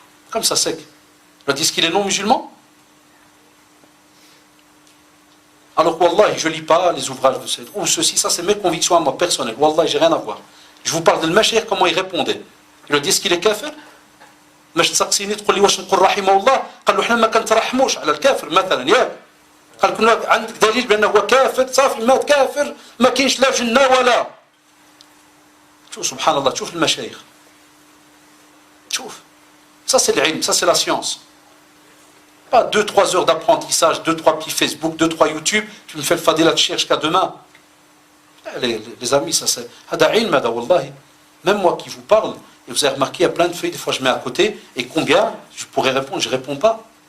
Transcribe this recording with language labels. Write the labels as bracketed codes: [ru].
[fr] Comme ça, sec. Il lui a dit, est-ce qu'il est non musulman? Alors, Wallah, je ne lis pas les ouvrages de Saïd, ou ceci, ça c'est mes convictions à moi personnelles. Wallah, j'ai rien à voir. Je vous parle de l'Mashayikh, comment il répondait. Il lui dit, est-ce qu'il est kafir? [ar] مش تسقسيني تقول لي واش نقول رحمه الله؟ قال له احنا ما كنترحموش على الكافر مثلا ياك. قال كنا عندك دليل بانه هو كافر صافي مات كافر ما كاينش لا جنه ولا. شوف سبحان الله شوف المشايخ. شوف. [fr] Ça c'est l'ilm, ça c'est la science. Pas 2-3 heures d'apprentissage, 2-3 petits Facebook, 2-3 YouTube, tu me fais le fadila de cherche jusqu'à demain. Les amis, ça c'est... [ar] Hada ilm, hada wallahi. [fr] Même moi qui vous parle, et vous avez remarqué, il y a plein de feuilles, des fois je mets à côté, et combien je pourrais répondre, je ne réponds pas.